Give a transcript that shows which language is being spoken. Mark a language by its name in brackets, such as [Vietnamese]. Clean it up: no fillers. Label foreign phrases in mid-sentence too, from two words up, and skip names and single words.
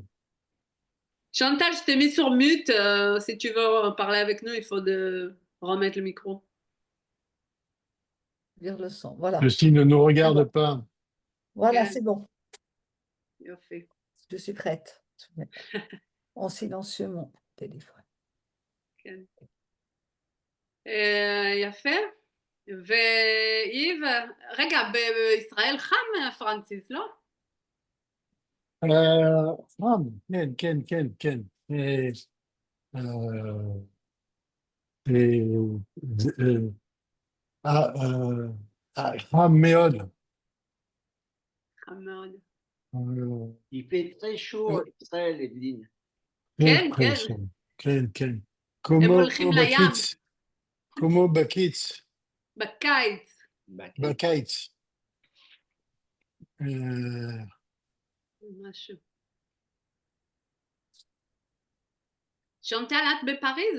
[French] Chantal, je t'ai mis sur mute. Si tu veux parler avec nous, il faut remettre le micro. Vire le son. Voilà. Ceci ne nous regarde pas. Voilà, Bien. c'est bon. [Hebrew] יופי. [French] Je suis prête. Je mets en silencieux mon téléphone. [Hebrew] כן. יפה. ואיב, רגע, בישראל חם פרנסיס, לא? כן, כן, כן, כן. חם מאוד. חם מאוד. [French] Il fait très chaud en Israël, Evelyne. [Hebrew] כן, כן, כן. כן, כן. הם הולכים לים. כמו בקיץ. בקיץ. בקיץ. משהו. שונטל, את בפריז?